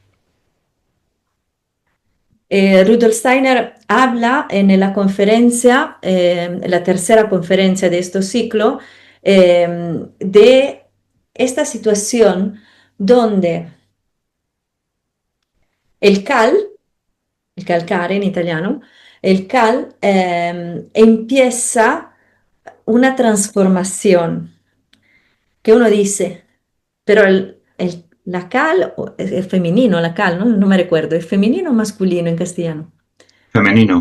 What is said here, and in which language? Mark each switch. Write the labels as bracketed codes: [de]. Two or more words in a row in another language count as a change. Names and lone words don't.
[es] Rudolf Steiner habla en la conferencia, la tercera conferencia de este ciclo, de esta situación donde el cal, [it] il calcare in italiano, [es] el cal empieza una transformación que uno dice, pero la cal es femenino, la cal, ¿no? No me recuerdo, ¿es femenino o masculino en castellano? Femenino.